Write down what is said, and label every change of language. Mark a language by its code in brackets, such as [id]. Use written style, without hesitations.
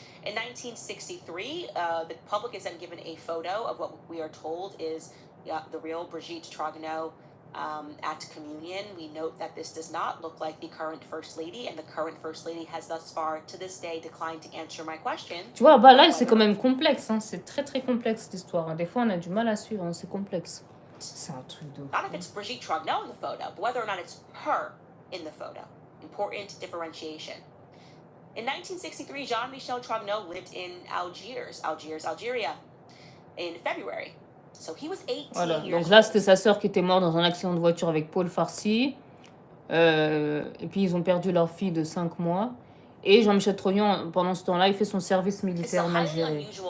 [en] In 1963, the public is then given a photo of what we are told is the real Brigitte Trogneux at communion. We note that this does not look like the current First Lady, and the current First Lady has thus far, to this day, declined to answer my question. [fr] Tu vois, bah là, c'est quand même complexe. Hein. C'est très, très complexe, cette histoire. Hein. Des fois, on a du mal à suivre. Hein. C'est complexe. C'est un truc de... [en] Not if it's Brigitte Trogneux in the photo, but whether or not it's her in the photo. Important differentiation. In 1963, Jean-Michel Trogneux lived in Algeria, in February. So he was 18 [fr] voilà. [en] years [fr] Donc là, c'était sa sœur qui était morte dans un accident de voiture avec Paul Farcy. Et puis, ils ont perdu leur fille de 5 mois. Et Jean-Michel Trogneux, pendant ce temps-là, il fait son service militaire en Algérie.